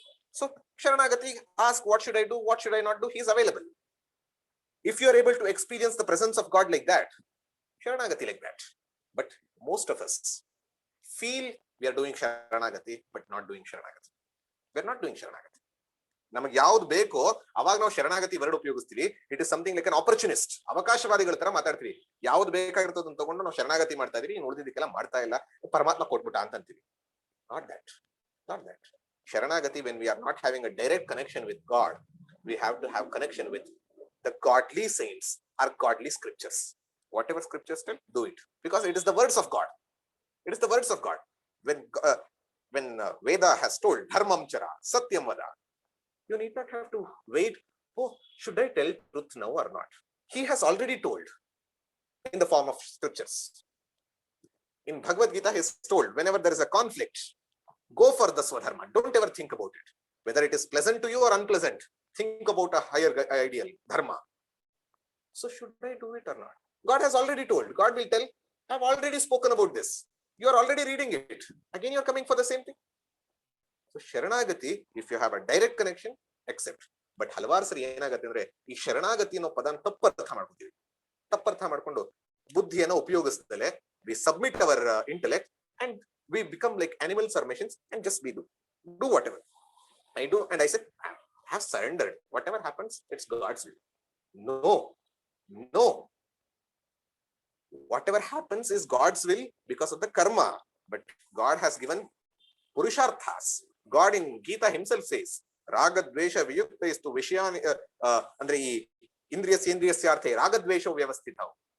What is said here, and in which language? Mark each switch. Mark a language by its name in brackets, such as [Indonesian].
[English] So Sharanagati, ask what should I do, what should I not do? He is available. If you are able to experience the presence of God like that, Sharanagati like that. But most of us feel we are doing Sharanagati, but not doing Sharanagati. We are not doing Sharanagati. [Kannada] ನಮಗೆ ಯಾವ್ದು ಬೇಕೋ ಅವಾಗ ನಾವು ಶರಣಾಗತಿ word ಉಪಯೋಗಿಸ್ತೀವಿ. [English] it is something like an opportunist, [Kannada] ಅವಕಾಶವಾದಿಗಳ ತರ ಮಾತಾಡ್ತೀವಿ. ಯಾವ್ದು ಬೇಕಾಗಿರ್ತದನ್ನ ತಗೊಂಡು ನಾವು ಶರಣಾಗತಿ ಮಾಡ್ತಾ ಇದೀವಿ, ಇನ್ನು ಉಳಿದಿದ್ದಕ್ಕೆಲ್ಲ ಮಾಡ್ತಾ ಇಲ್ಲ, ಪರಮಾತ್ಮ ಕೊಟ್ಬಿಟ್ಟ ಅಂತ ಅಂತೀವಿ. [English] Not that. Sharanagati, when we are not having a direct connection with God, we have to have connection with the godly saints or godly scriptures. Whatever scriptures tell, do it. Because it is the words of God. It is the words of God. When Veda has told, Dharmam Chara, Satyam Vada, you need not have to wait, oh, should I tell truth now or not? He has already told in the form of scriptures. In Bhagavad Gita, he is told, whenever there is a conflict, go for the Swadharma. Don't ever think about it. Whether it is pleasant to you or unpleasant, think about a higher ideal, Dharma. So should I do it or not? God has already told. God will tell, I have already spoken about this. You are already reading it. Again, you are coming for the same thing. So Sharanagati, if you have a direct connection, accept. [Kannada] But ಹಲವಾರು ಸರಿ ಏನಾಗತ್ತೆ ಅಂದ್ರೆ ಈ ಶರಣಾಗತಿ ಅನ್ನೋ ಪದ ತಪ್ಪರ್ಥ ಮಾಡ್ಕೊತೀವಿ. ತಪ್ಪರ್ಥ ಮಾಡ್ಕೊಂಡು ಬುದ್ಧಿಯನ್ನ ಉಪಯೋಗಿಸದಲೆ [English] We submit our intellect and we become like animals or machines and just we do whatever I do, and I said I have surrendered. Whatever happens, it's God's will. No. Whatever happens is God's will because of the karma. But God has given purusharthas. God in Gita himself says, Raga Dvesha Viyuktaistu Vishayani andre ee Indriya Sendriyasyarthe Raga Dvesha Vyavasthitau.